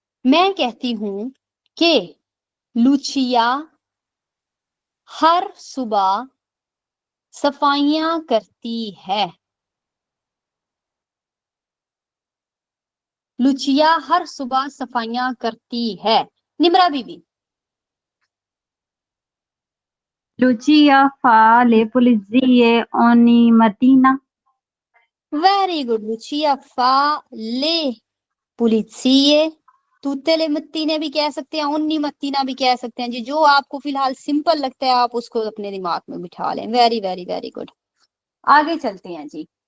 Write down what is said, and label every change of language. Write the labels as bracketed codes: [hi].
[hi] मैं कहती हूं कि लुचिया हर सुबह सफाइयां करती है। लुचिया हर सुबह सफाइयां करती है। निमरा बीबी। [it] Lucia fa le pulizie ogni mattina. [hi] Very good. [it] लुचिया फा ले पुलिसिए, तुते ले मत्तीने [hi] भी कह सकते हैं, [it] उन्नी मत्तीना [hi] भी कह सकते हैं जी। जो आपको फिलहाल सिंपल लगता है आप उसको अपने दिमाग में बिठा लें। Very very very good. आगे चलते हैं जी।